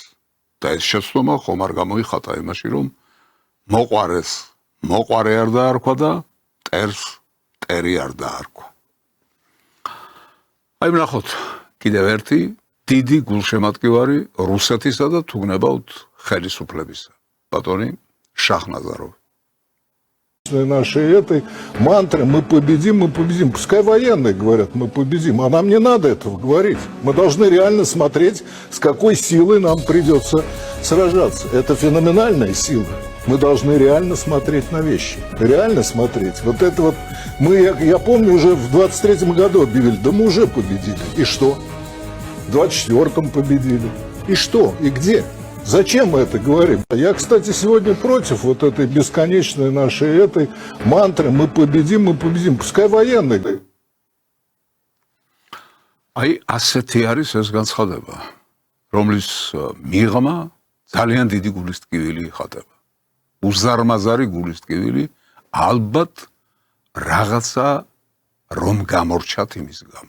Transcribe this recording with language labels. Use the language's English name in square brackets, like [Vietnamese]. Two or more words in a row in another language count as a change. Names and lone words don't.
[Georgian] და ეს შეცდომა ხომ არ გამოიხატა იმაში, რომ მოყვარე არ დაარქვა და მტერს მტერი არ დაარქვა. აი ვნახოთ კიდევ ერთი დიდი გულშემატკივარი რუსეთისა და თუგნებავთ ხელისუფლებისა. Батони Шахназаров. [Russian] Нашей этой мантры мы победим. Пускай военные говорят, мы победим. А нам не надо этого говорить. Мы должны реально смотреть, с какой силой нам придется сражаться. Это феноменальная сила. Мы должны реально смотреть на вещи. Реально смотреть. Вот это вот я помню, уже в 23-м году объявили, да мы уже победили. И что? В 24-м победили. И что? И где? Зачем мы это говорим? Я, кстати, сегодня против вот этой бесконечной нашей этой мантры мы победим. Пускай военные. [Georgian] Აი ასეთი არის ეს განცხადება, რომლის მიღმა ძალიან დიდი გულის ტკივილი იხატება. უზარმაზარი გულის ტკივილი ალბათ რაღაცა რომ გამორჩათ იმის გამო.